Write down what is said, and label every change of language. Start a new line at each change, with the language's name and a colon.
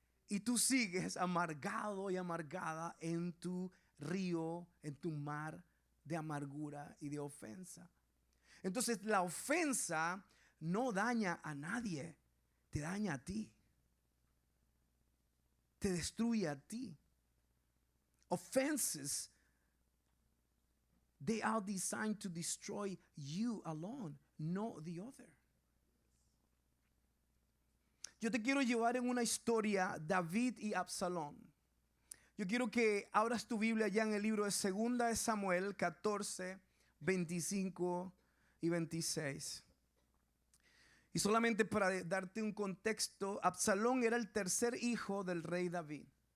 Spanish: Y tú sigues amargado y amargada en tu río, en tu mar de amargura y de ofensa. Entonces la ofensa no daña a nadie, te daña a ti. te destruye a ti.
English: Offenses, they are designed to destroy you alone, not the other.
Spanish: Yo te quiero llevar en una historia, David y Absalón. Yo quiero que abras tu Biblia ya en el libro de 2 de Samuel 14, 25 y 26. Y solamente para darte un contexto, Absalón era el tercer hijo del rey David.